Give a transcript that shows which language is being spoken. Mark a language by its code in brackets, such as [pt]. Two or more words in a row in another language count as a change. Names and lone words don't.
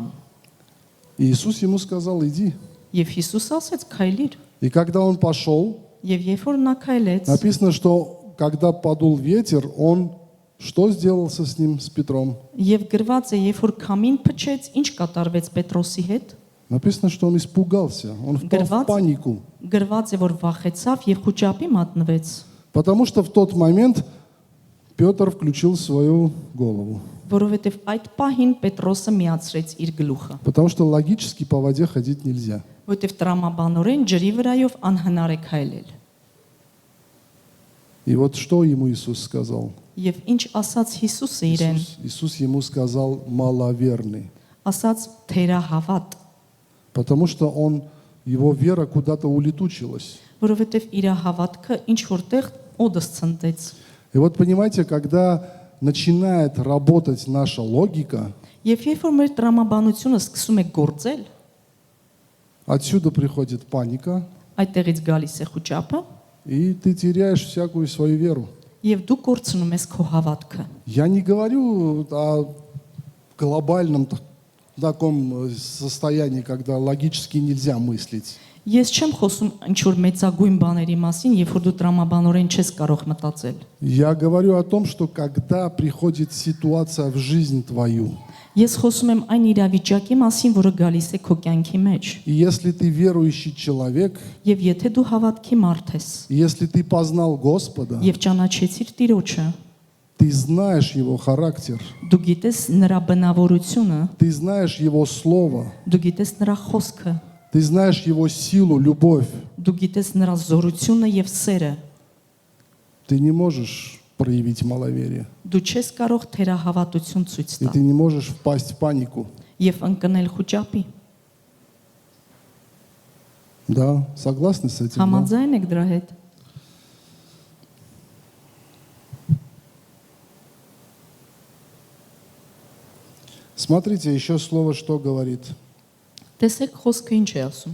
[ru] И Иисус ему сказал, иди. [hy] Եվ Հիսուսը ասեց, քայլիր։ [ru] И когда он пошел, [hy] Եվ երբ որ նա քայլեց, [ru] написано, что когда подул ветер, он что сделался с ним, с Петром? [hy] եւ գրված է, երբ որ քամին փչեց, ինչ կատարվեց Պետրոսի հետ։ [ru] Написано, что он испугался, он впал в панику. [hy] Գրված է, որ վախեցավ եւ խոճապի մատնվեց, [ru] Потому что в тот момент Петр включил свою голову. [hy] որովհետեւ այդ պահին Պետրոսը միացրեց իր գլուխը, [ru] Потому что логически по воде ходить нельзя. [hy] որովհետեւ տրամաբանորեն ջրի վրայով անհնար է քայլել։ [ru] И вот что ему Иисус сказал? [hy] Եվ ինչ ասաց Հիսուսը իրեն, [ru] Иисус ему сказал маловерный. [hy] ասաց թերահավատ, [ru] Потому что его вера куда-то улетучилась. [hy] որովհետեւ իր հավատքը ինչ որտեղ օդս ցնդեց։ [ru] И вот понимаете, когда начинает работать наша логика, [hy] Եվ երբ որ մեր տրամաբանությունը սկսում է գործել, [ru] отсюда приходит паника, [hy] այդտեղից гալիս է խոճապը, [ru] и ты теряешь всякую свою веру. [hy] եւ դու կորցնում ես քո հավատքը։ [ru] Я не говорю о глобальном в таком состоянии, когда логически нельзя мыслить. [hy] Ես չեմ խոսում ինչ որ մեծագույն բաների մասին, երբ որ դու տրամաբանորեն չես կարող մտածել։ [ru] Я говорю о том, что когда приходит ситуация в жизнь твою, [hy] Ես խոսում եմ այն իրավիճակի մասին, որը գալիս է քո կյանքի մեջ։ [ru] и если ты верующий человек, [hy] Եվ եթե դու հավատքի մարդ ես, [ru] и если ты познал Господа, [hy] եւ ճանաչեցիր Տիրոջը, [ru] ты знаешь Его характер, [hy] դու գիտես նրա բնավորությունը, [ru] ты знаешь Его Слово, [hy] դու գիտես նրա խոսքը, [ru] ты знаешь Его силу, любовь, [hy] դու գիտես նրա զորությունը եւ սերը, [ru] ты не можешь проявить маловерие, [hy] դու չես կարող թերահավատություն ցույց [ru] и ты [hy] տալ [ru] не можешь впасть в панику. [hy] եւ ընկնել խոճապի։ [ru] Да, согласны с этим? Да? [hy] Համաձայն եք դրա հետ։ [ru] Смотрите, еще слово что говорит. [hy] Տեսեք խոսքը ինչ է ասում։